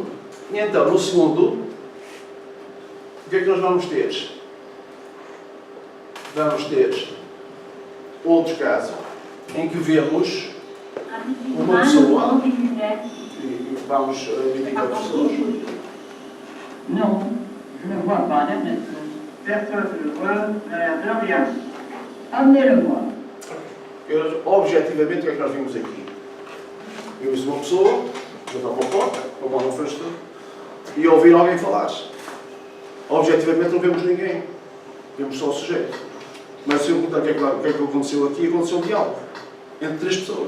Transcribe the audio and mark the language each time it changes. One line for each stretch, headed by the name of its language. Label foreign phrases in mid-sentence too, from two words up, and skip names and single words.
Portuguese: E então, no segundo, o que é que nós vamos ter? Vamos ter outro caso em que vemos uma pessoa e vamos indicar pessoas.
French: Non, je ne vois pas d'adresse. Personne ne le voit, de rien. Amenez-le voir.
Portuguese: Objetivamente, o que é que nós vimos aqui? Vimos uma pessoa, junto a uma porta, com a mão no frente, e ouvir alguém falar. Objetivamente não vemos ninguém. Vemos só o sujeito. Mas se eu perguntar o que é que aconteceu aqui, aconteceu um diálogo entre três pessoas.